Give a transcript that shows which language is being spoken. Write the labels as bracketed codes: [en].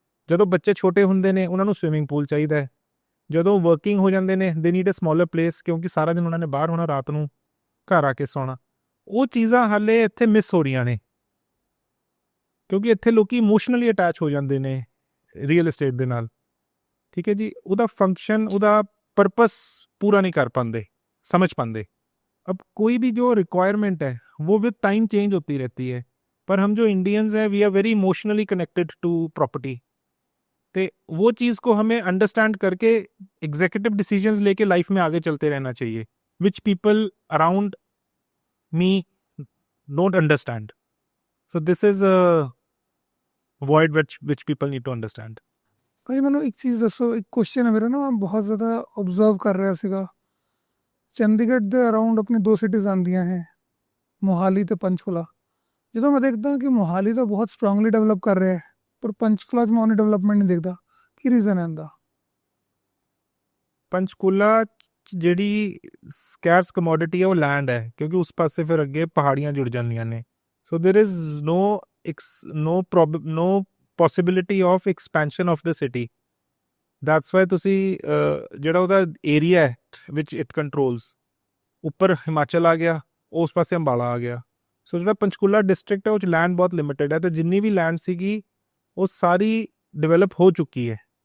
[pa] ਜਦੋਂ ਬੱਚੇ ਛੋਟੇ ਹੁੰਦੇ ਨੇ ਉਹਨਾਂ ਨੂੰ ਸਵਿਮਿੰਗ ਪੂਲ ਚਾਹੀਦਾ ਹੈ। ਜਦੋਂ ਵਰਕਿੰਗ ਹੋ ਜਾਂਦੇ ਨੇ [en] they need a smaller place, [pa] ਕਿਉਂਕਿ ਸਾਰਾ ਦਿਨ ਉਹਨਾਂ ਨੇ ਬਾਹਰ ਹੋਣਾ, ਰਾਤ ਨੂੰ ਘਰ ਆ ਕੇ ਸੌਣਾ। ਉਹ ਚੀਜ਼ਾਂ ਹਾਲੇ ਇੱਥੇ ਮਿਸ ਹੋ ਰਹੀਆਂ ਨੇ ਕਿਉਂਕਿ ਇੱਥੇ ਲੋਕੀ ਇਮੋਸ਼ਨਲੀ ਅਟੈਚ ਹੋ ਜਾਂਦੇ ਨੇ ਰੀਅਲ ਏਸਟੇਟ ਦੇ ਨਾਲ। ਠੀਕ ਹੈ ਜੀ। ਉਹਦਾ ਫੰਕਸ਼ਨ, ਉਹਦਾ ਪਰਪਸ ਪੂਰਾ ਨਹੀਂ ਕਰ ਪਾਉਂਦੇ, [hi] समझ पाते। अब कोई भी जो रिक्वायरमेंट है वो विद टाइम चेंज होती रहती है, पर हम जो इंडियंस हैं [en] We are very emotionally connected to property. [hi] तो वो चीज़ को हमें अंडरस्टैंड करके एग्जीक्यूटिव डिसीजंस लेके लाइफ में आगे चलते रहना चाहिए, [en] Which people around me don't understand। So this is a void which people need to understand। [pa] ਭਾਈ ਮੈਨੂੰ ਇੱਕ ਚੀਜ਼ ਦੱਸੋ, ਇੱਕ ਕੁਐਸਚਨ ਹੈ ਮੇਰਾ ਨਾ, ਮੈਂ ਬਹੁਤ ਜ਼ਿਆਦਾ ਓਬਜ਼ਰਵ ਕਰ ਰਿਹਾ ਸੀਗਾ। ਚੰਡੀਗੜ੍ਹ ਦੇ ਅਰਾਊਂਡ ਆਪਣੀ ਦੋ ਸਿਟੀਜ਼ ਆਉਂਦੀਆਂ ਹੈ, ਮੋਹਾਲੀ ਅਤੇ ਪੰਚਕੂਲਾ। ਜਦੋਂ ਮੈਂ ਦੇਖਦਾ ਕਿ ਮੋਹਾਲੀ ਤਾਂ ਬਹੁਤ ਸਟਰੋਂਗਲੀ ਡਿਵੈਲਪ ਕਰ ਰਿਹਾ ਹੈ, ਪਰ ਪੰਚਕੂਲਾ 'ਚ ਮੈਂ ਉਹਨੀ ਡਿਵੈਲਪਮੈਂਟ ਨਹੀਂ ਦੇਖਦਾ। ਕੀ ਰੀਜ਼ਨ ਹੈ ਇਹਦਾ? ਪੰਚਕੂਲਾ 'ਚ ਜਿਹੜੀ ਸਕੈਰਸ ਕਮੋਡਿਟੀ ਹੈ ਉਹ ਲੈਂਡ ਹੈ, ਕਿਉਂਕਿ ਉਸ ਪਾਸੇ ਫਿਰ ਅੱਗੇ ਪਹਾੜੀਆਂ ਜੁੜ ਜਾਂਦੀਆਂ ਨੇ। [en] So there is no possibility of expansion of the city। that's why [pa] ਤੁਸੀਂ ਜਿਹੜਾ ਉਹਦਾ ਏਰੀਆ ਹੈ [en] ਵਿਚ it controls, [pa] ਉੱਪਰ ਹਿਮਾਚਲ ਆ ਗਿਆ, ਉਸ ਪਾਸੇ ਅੰਬਾਲਾ ਆ ਗਿਆ। ਸੋ ਜਿਹੜਾ ਪੰਚਕੂਲਾ ਡਿਸਟ੍ਰਿਕਟ ਹੈ ਉਹ 'ਚ ਲੈਂਡ ਬਹੁਤ ਲਿਮਿਟਡ ਹੈ, ਅਤੇ ਜਿੰਨੀ ਵੀ ਲੈਂਡ ਸੀਗੀ ਉਹ ਸਾਰੀ ਡਿਵੈਲਪ ਹੋ ਚੁੱਕੀ ਹੈ।